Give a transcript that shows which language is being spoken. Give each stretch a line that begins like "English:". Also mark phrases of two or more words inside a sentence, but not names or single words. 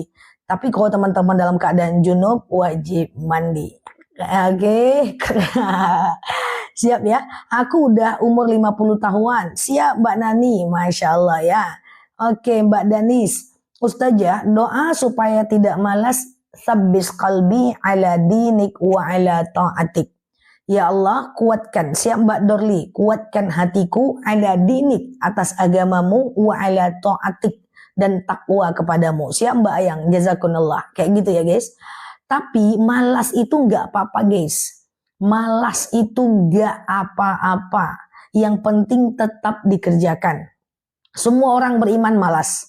Indonesian: Tapi kalau teman-teman dalam keadaan junub wajib mandi. Oke. Siap ya. Aku udah umur 50 tahunan. Siap Mbak Nani. Masya Allah ya. Oke Mbak Danis. Ustazah, doa supaya tidak malas.
Arabic: Tsabbis qalbi ala dinik wa ala ta'atik.
Indonesian: Ya Allah, kuatkan. Siap Mbak Dorli. Kuatkan hatiku
Arabic: ala dinik,
Indonesian: atas agamamu,
Arabic: wa ala ta'atik,
Indonesian: dan takwa kepadamu. Siap Mbak Ayang. Jazakumullah. Kayak gitu ya guys. Tapi malas itu nggak apa-apa guys. Malas itu nggak apa-apa. Yang penting tetap dikerjakan. Semua orang beriman malas.